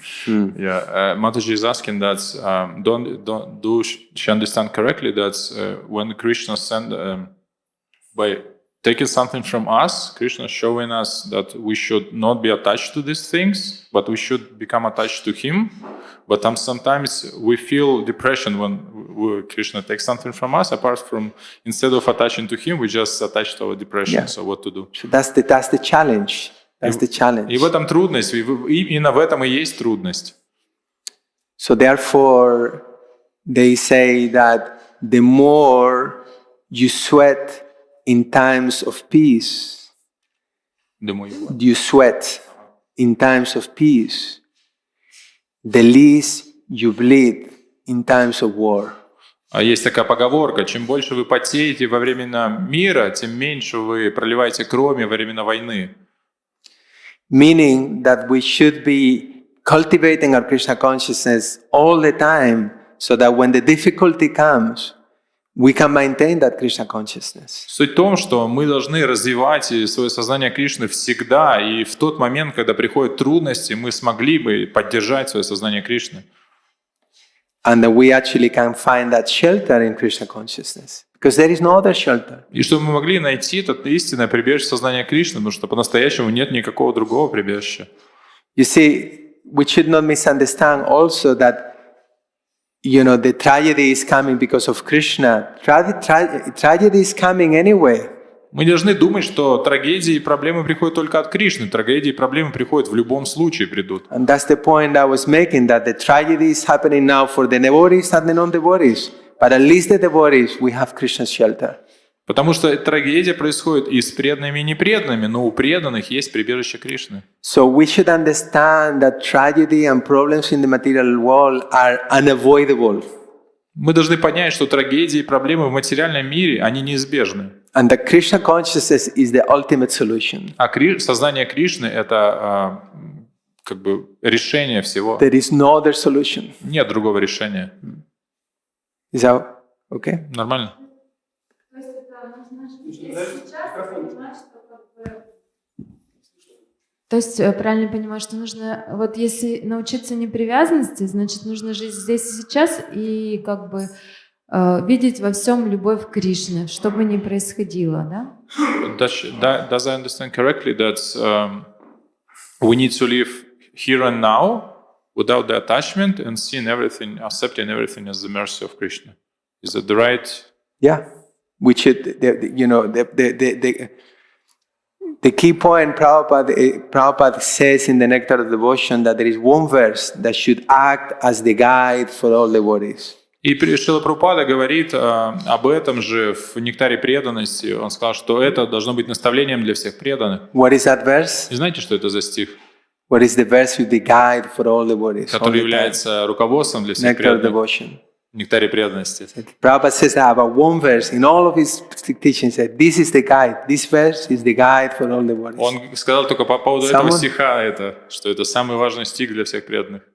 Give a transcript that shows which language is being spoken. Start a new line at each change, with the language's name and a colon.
English: Yeah, Mataji is asking that do she understand correctly that when Krishna sent by taking something from us, Krishna is showing us that we should not be attached to these things, but we should become attached to Him. But sometimes we feel depression when Krishna takes something from us. Apart from, instead of attaching to Him, we just attach to our depression. Yeah. So what to do? So that's the challenge. That's the challenge.
Russian: И в этом трудность, именно в этом и есть трудность.
English: So therefore, they say that the more you sweat in times of peace, you sweat in times of peace, the least you bleed in times of war.
Russian: А есть такая поговорка: чем больше вы потеете во времена мира, тем меньше вы проливаете крови во времена войны.
English: Meaning that we should be cultivating our Krishna consciousness all the time, so that when the difficulty comes, we can maintain that Krishna consciousness.
Russian: Суть в том, что мы должны развивать свое сознание Кришны всегда, и в тот момент, когда приходят трудности, мы смогли бы поддержать свое сознание Кришны.
English: And that we actually can find that shelter in Krishna consciousness, because there is no other shelter. И чтобы мы могли найти это истинное прибежище сознания Кришны, потому что по-настоящему нет никакого другого прибежища. You see, we should not misunderstand also that, you know, the tragedy is coming because of Krishna. Tragedy is coming anyway.
Russian: Мы не должны думать, что трагедии и проблемы приходят только от Кришны. Трагедии и проблемы приходят в любом случае, придут.
English: And that's the point I was making, that the tragedy is happening now for the devotees and the non-devotees. But at least the devotees, we have Krishna's shelter.
Russian: Потому что трагедия происходит и с преданными, и непреданными, но у преданных есть прибежище Кришны.
English: So we should understand that tragedy and problems in the material world are unavoidable.
Russian: Мы должны понять, что трагедии и проблемы в материальном мире, они неизбежны.
English: And the Krishna consciousness is the ultimate solution.
Russian: А сознание Кришны — это как бы решение всего.
English: There is no other solution.
Russian: Нет другого решения.
English: Is that okay?
Russian: Нормально? То есть это нужно сейчас понимать, что как бы... То есть правильно я понимаю, что нужно, вот если научиться непривязанности, значит нужно жить здесь и сейчас и как бы видеть во всем любовь Кришны, что бы ни происходило, да?
English: Does I understand correctly that we need to live here and now without the attachment and seeing everything, accepting everything as the mercy of Krishna? Is that the right? Yeah, we should. You know, the key point Prabhupada says in the Nectar of Devotion that there is one verse that should act as the guide for all devotees.
Russian: И Шрила Прабхупада говорит об этом же в «Нектаре преданности». Он сказал, что это должно быть наставлением для всех преданных.
English: What is that verse?
Russian: И знаете, что это за стих?
English: What is the verse with the guide for all devotees?
Russian: Который является руководством для всех
English: Nectar of
Russian: преданных.
English: Devotion.
Russian: В «Нектаре преданности».
English: Prabhupada says that about one verse in all of his teachings. Said, this is the guide. This verse is the guide for all devotees.
Russian: Он сказал только по поводу этого стиха, что это самый важный стих для всех преданных.